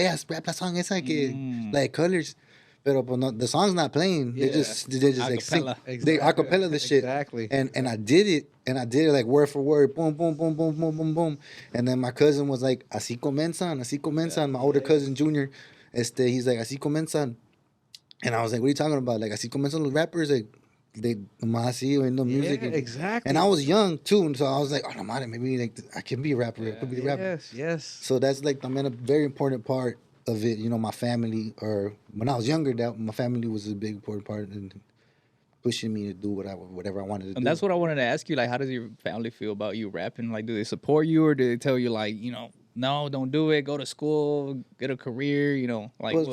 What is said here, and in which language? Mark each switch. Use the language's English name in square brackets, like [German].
[English] Rap la song esa que like Colors. [Spanish] Pero pues no, [English] the song's not playing. They just like sing. They acapella the shit. Exactly. And I did it like word for word. Boom, boom, boom, boom, boom, boom, boom. And then my cousin was like, [Spanish] así comienzan. [English] My older cousin, Junior, he's like, así comienzan. And I was like, what are you talking about? Like, [Spanish] así comienzan los rappers. [English] Like, they [Spanish] nomás así oyendo [English] music. Yeah, exactly. And I was young too, and so I was like, oh no, man, maybe like I can be a rapper. I could be a rapper. Yes. So that's like, I mean, a very important part of it. You know, my family, or when I was younger, that my family was a big important part in pushing me to do whatever I wanted to do. And that's what I wanted to ask you. Like, how does your family feel about you rapping? Like, do they support you, or do they tell you like, no, don't do it, go to school, get a career, like